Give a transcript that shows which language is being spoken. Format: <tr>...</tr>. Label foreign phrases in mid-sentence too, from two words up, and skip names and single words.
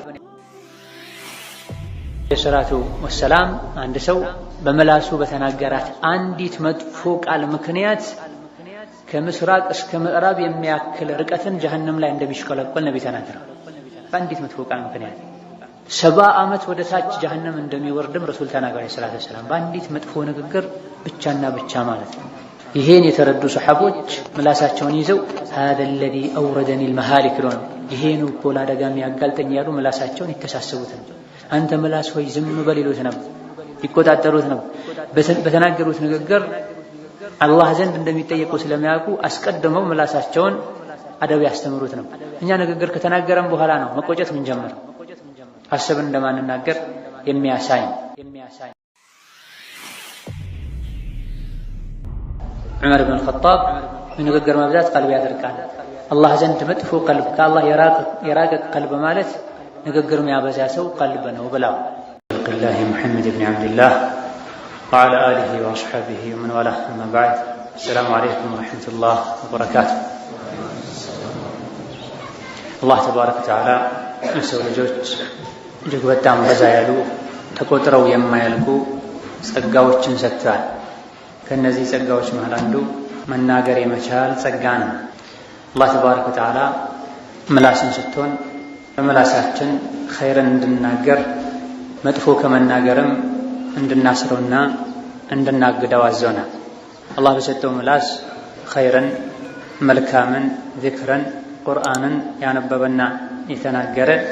<ar>الصلاة والسلام</ar> <am>አንድ ሰው በመላሱ በተናገራት አንዲት መጥፎ ቃል ምክንያት ከምስራቅ እስከ ምዕራብ የሚያክል ርቀትን ጀሀነም ላይ እንደሚሽከለከል ነቢ ተናገረው። በአንዲት መጥፎ ቃል ምክንያት 70 ዓመት ወደ ታች ጀሀነም እንደሚወርድም ረሱል ተናገሩ</am> <ar>صلى الله عليه وسلم።</ar> <am>በአንዲት መጥፎ ንግግር ብቻና ብቻ ማለት ነው። ይሄን የተረዱ ሰሐቦች ምላሳቸውን ይዘው</am> <ar>هذا الذي أوردني المهالك</ar> <am>ነው ይሄን እኮ ለአደጋ የሚያጋልጠኝ ያሉ ምላሳቸውን ይተሳሰቡት ነው። አንተ ምላስ ሆይ ዝም በል ይሉት ነበር፣ ይቆጣጠሩት ነበር። በተናገሩት ንግግር አላህ ዘንድ እንደሚጠየቁ ስለሚያውቁ አስቀድመው ምላሳቸውን አደብ ያስተምሩት ነው። እኛ ንግግር ከተናገረን በኋላ ነው መቆጨት ምን ጀመረ፣ አስበን እንደማንናገር የሚያሳይ ዑመር ኢብኑ አልኸጣብ ንግግር መብዛት ቀልብ ያደርቃል። አላህ ዘንድ መጥፎ ቀልብ ከአላህ የራቀ ቀልብ ማለት ንግግር የሚያበዛ ሰው ቀልብ ነው ብለው</am> <ar>الله محمد بن عبد الله وعلى آله وأصحابه ومن والاه أما بعد السلام عليكم ورحمة الله وبركاته الله تبارك وتعالى</ar> <am>ለሰው ልጆች እጅግ በጣም በዛ ያሉ ተቆጥረው የማያልቁ ጸጋዎችን ሰጥቷል። ከነዚህ ጸጋዎች መሃል አንዱ መናገር የመቻል ጸጋ ነው።</am> <ar>الله تبارك وتعالى</ar> <am>ምላስን ሰጥቶን በምላሳችን ኸይርን እንድናገር መጥፎ ከመናገርም እንድናስረውና እንድናግደው አዘውናል። አላህ በሰጠው ምላስ ኸይርን፣ መልካምን፣ ዚክርን፣ ቁርአንን ያነበበና የተናገረ</am>